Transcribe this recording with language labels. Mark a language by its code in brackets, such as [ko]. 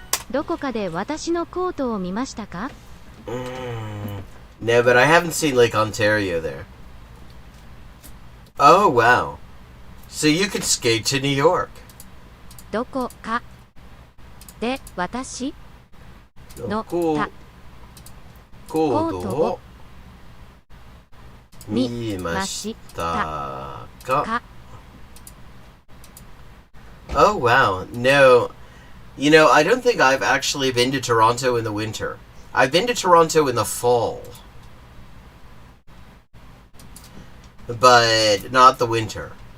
[ja] どこかで私のコートを見ましたか? [en] No, but I haven't seen Lake Ontario there. Oh wow. So you could skate to New York. [ja] どこかで私のコートを見ましたか? [en] Oh wow, no. You know, I don't think I've actually been to Toronto in the winter. I've been to Toronto in the fall. But not the winter.